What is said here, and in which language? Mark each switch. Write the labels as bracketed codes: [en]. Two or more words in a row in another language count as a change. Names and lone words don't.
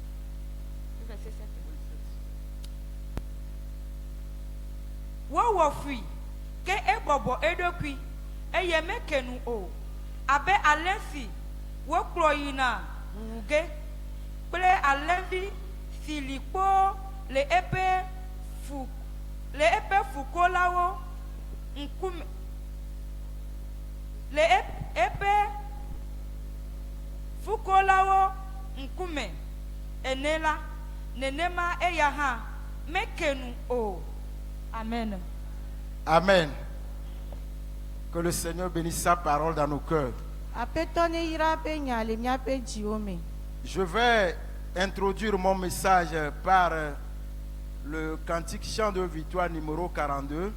[ee] Wowɔ fui ke ebɔbɔ eɖokui eye meke nu o abe alẽ si wokplɔ yina wuge kple alẽvi si li kpo le eƒe fukolawo ŋkume le eƒe fukolawo ŋkume ene la nenema eya hã meke nu o. Amen. Amen. [fr] Que le Seigneur bénisse sa parole dans nos cœurs. Je vais introduire mon message par le cantique chant de victoire numéro 42.